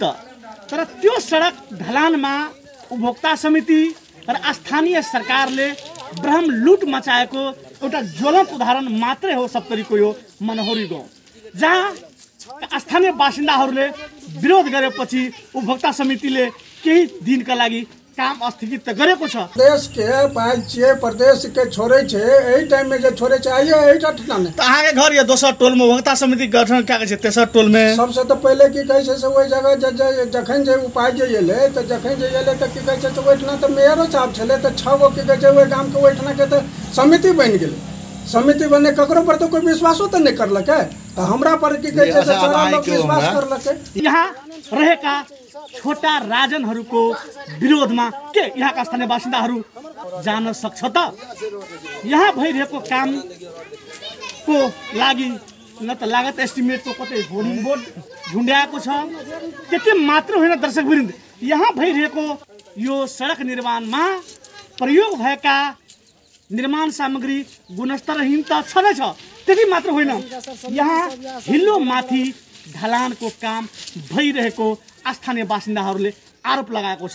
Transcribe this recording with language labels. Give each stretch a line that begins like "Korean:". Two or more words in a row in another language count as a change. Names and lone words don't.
Nepali: तर त्यो सडक ढलानमा उपभोक्ता समिति र स्थानीय सरकारले ब्रह्म लुट मचाएको एउटा ज्वलन्त उदाहरण मात्रै हो सप्तरीको यो मनहौरी गाउँ, जहाँ स्थानीय बासिन्दाहरूले विरोध गरेपछि उपभोक्ता समितिले केही दिनका लागि काम स्थगित गरेको छ।
Maithili: देश के राज्य प्रदेश के छोड़े छे एही टाइम में जे छोड़े छे आइए एही ठना ने अहाँ के घर ये दोसर टोल में उपभोक्ता समिति गठन क्या छै तेसर टोल में सबसे तो पहले की कहै छै से ओइ जगह जखन जे उपाय जे एले त जखन जे एले त की कहै छै से ओइठना त मेयरो साहब छले त 6 गो की कहै छै ओइ गाम के ओइठना के त समिति बन गेलै। समिति बने ककरो पर तो कोई विश्वासो तो नहीं करलक है, तो हमरा पर की कहै छै से सारा लोग विश्वास करलक है।
Nepali: यहाँ रहेका छोटा राजनहरूको विरोधमा के यहाँका स्थानीय बासिन्दाहरू जान सक्छ त? यहाँ भइरहेको कामको लागि न त लागत एस्टिमेटको कतै होर्डिङ बोर्ड झुन्ड्याएको छ, त्यति मात्र होइन दर्शकवृन्द, यहाँ भइरहेको यो सडक निर्माणमा प्रयोग भएका निर्माण सामग्री गुणस्तरहीन त छँदैछ, त्यति मात्र होइन, यहाँ हिल्लो माथि ढलानको काम भइरहेको स्थानीय बासिन्दाहरूले आरोप लगाएको छ।